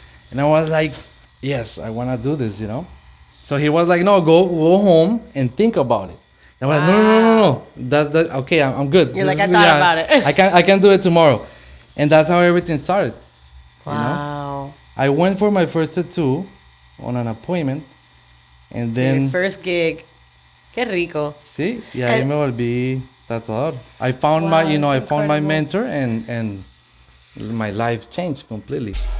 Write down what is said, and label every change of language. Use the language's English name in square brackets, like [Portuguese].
[English] And I was like, yes, I want to do this, you know? So he was like, no, go home and think about it. And I was like, no. That's okay, I'm good. You're like, I thought about it. I can do it tomorrow. And that's how everything started. Wow. You know? I went for my first tattoo on an appointment. And then... Your first gig. [Spanish] Qué rico. Sí, y ahí me volví tatuador. [English] I found my, you know, I found my mentor and my life changed completely.